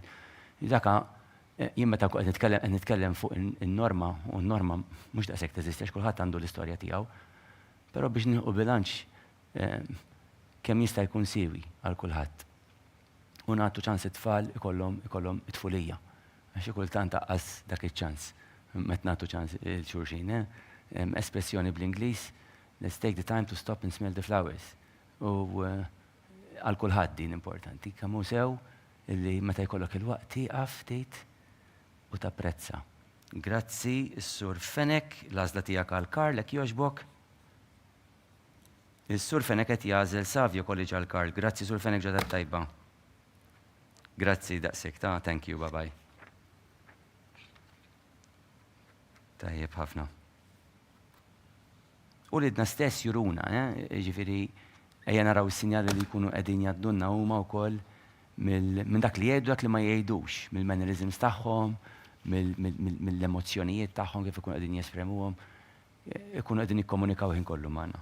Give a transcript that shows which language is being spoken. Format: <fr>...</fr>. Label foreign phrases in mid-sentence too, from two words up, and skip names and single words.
<mt>Daka jien meta qed nitkellem fuq in-norma u n-norma mhux daqshekk teżisti għax kulħadd għandu l-istorja tiegħu, però biex nieħu bilanċ kemm jista' jkun siewi għal kulħadd. U nagħtu ċans it-tfal ikollhom it-tfulija. Għax kultant taqqas dak iċ-ċans. Meta nagħtu ċans il-xulxin, espressjoni bl-Ingliż,</mt> <en>let's take the time to stop and smell the flowers.</en> <mt>U għal kulħadd din importanti. Kemm hu sew illi meta jkollok il-waqt tieqaf ftit u tapprezza. Grazzi, is-Sur Fenek, l-għażla tiegħek għal Karl hekk jogħġbok. Is-Sur Fenek qed jażel Savio College għal Karl. Grazzi, Sur Fenek ġodda tajba. Grazzi daqshekk ta'</mt> <en>thank you, bye bye.</en> <mt>Tajjeb ħafna. U lidna stess juruna, ġifieri ejja naraw is-sinjali li jkunu qegħdin jgħaddunna huma wkoll minn dak li jgħidu dak li ma jgħidux, mill-mannerisms tagħhom, mill-emozzjonijiet tagħhom kif ikunu qegħdin jespremuhom, ikunu qegħdin jikkomunikaw ħin kollu magħna.</mt>